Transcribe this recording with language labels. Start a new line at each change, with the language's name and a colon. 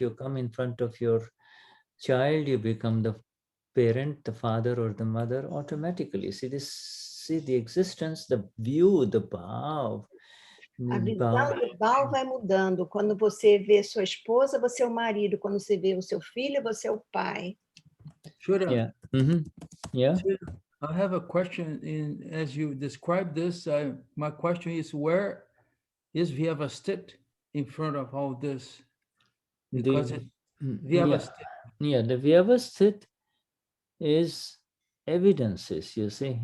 English: You come in front of your child, you become the parent, the father or the mother automatically. See the existence, the view, the Bhaav.
Portuguese: A visão do Bhaav vai mudando. Quando você vê sua esposa, você é o marido. Quando você vê o seu filho, você é o pai.
English: Shuddha, Yeah. Yeah. I have a question. As you describe this, my question is, where is Vyavasthit in front of all this? Because Vyavasthit. Yeah, the Vyavasthit is evidences, you see.